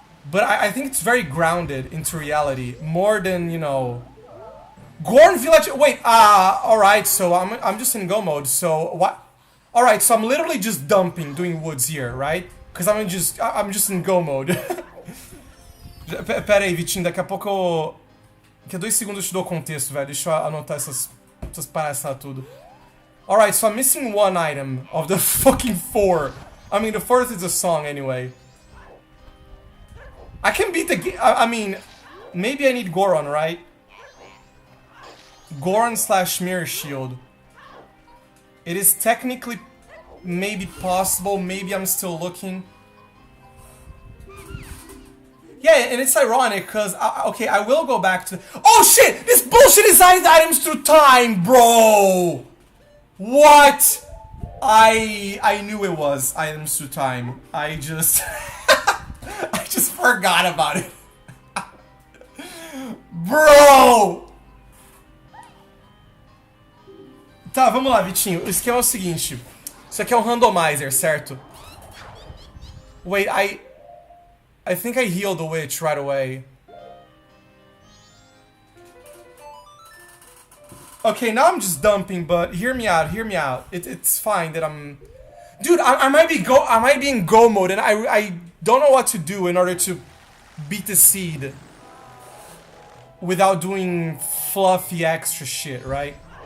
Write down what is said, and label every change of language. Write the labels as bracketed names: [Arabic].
[English] But I think it's very grounded into reality, more than, you know... Gorn Village... Wait, alright, so I'm just in go mode, so what... Alright, so I'm literally just dumping, doing woods here, right? Because I'm just in go mode. [Portuguese] Pera aí, Vitinho, daqui a pouco eu... Daqui a 2 segundos eu te dou o contexto, velho. Deixa eu anotar essas palhaçadas tudo. [English] Alright, so I'm missing one item of the fucking 4. I mean, the 4th is a song anyway. I can beat the game. I mean, maybe I need Goron, right? Goron / Mirror Shield. It is technically maybe possible. Maybe I'm still looking. Yeah, and it's ironic because, okay, I will go back to... Oh shit! This bullshit is items through time, bro! What? I knew it was items through time. I just... I just forgot about it. Bro! [Portuguese] Tá, vamos lá, Vitinho. O esquema é o seguinte. Isso aqui é um randomizer, certo? [English] Wait, I think I healed the witch right away. Okay, now I'm just dumping, but hear me out, hear me out. It's fine that I'm... Dude, I might be in go mode, and I don't know what to do in order to beat the seed without doing fluffy extra shit, right?